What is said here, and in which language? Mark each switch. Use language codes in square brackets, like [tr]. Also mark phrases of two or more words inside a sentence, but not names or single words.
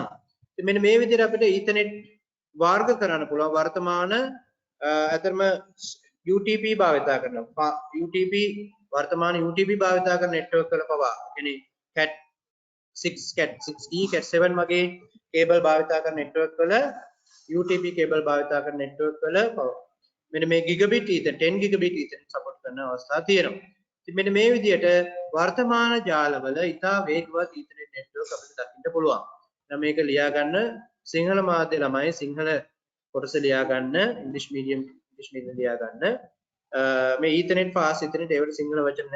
[si] ඉතින් මෙන්න මේ විදිහට අපිට Ethernet වර්ග කරන්න පුළුවන් වර්තමාන අතරම UTP භාවිත කරනවා. UTP වර්තමාන UTP භාවිත කරන network වල පවා කියන්නේ [en] cat 6 cat 6E cat 7 [si] වගේ කේබල් භාවිත කරන network වල UTP කේබල් භාවිත කරන network වල පවා මෙන්න මේ [en] gigabit ethernet 10 gigabit ethernet support [si] කරන අවස්ථා තියෙනවා. ඉතින් මෙන්න මේ විදිහට වර්තමාන ජාලවල ඉතා වේගවත් [en] ethernet network [si] අපිට දකින්න පුළුවන්. දැන් මේක ලියා ගන්න සිංහල මාධ්‍ය ළමයි සිංහල කොටස ලියා ගන්න ඉංග්‍රීසි මීඩියම් ලියා ගන්න මේ [en] Ethernet fast Ethernet [si] ඒවට සිංහල වචන නැහැ.